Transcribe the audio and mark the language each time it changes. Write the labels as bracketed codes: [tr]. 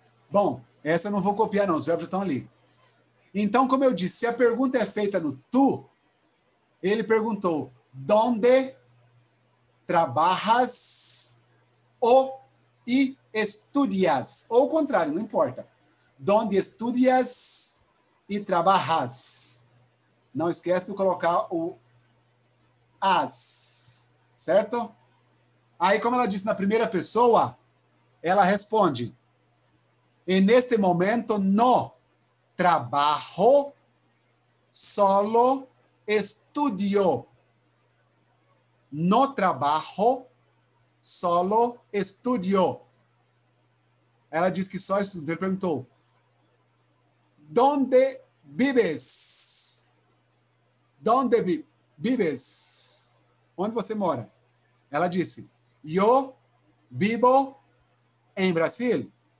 [pt] Bom, essa eu não vou copiar, não. Os verbos estão ali. Então, como eu disse, se a pergunta é feita no tu, ele perguntou: [es] ¿Dónde trabajas y estudias? [pt] Ou o contrário, não importa. [es] ¿Dónde estudias y trabajas? [pt] Não esquece de colocar o as, certo? Aí, como ela disse na primeira pessoa, ela responde: [es] En este momento no trabajo, solo estudio. No trabajo, solo estudio. [pt] Ela disse que só estuda. Ele perguntou: [es] ¿Dónde vives? ¿Dónde vives? [pt] Onde você mora? Ela disse: [es] Yo vivo em Brasil.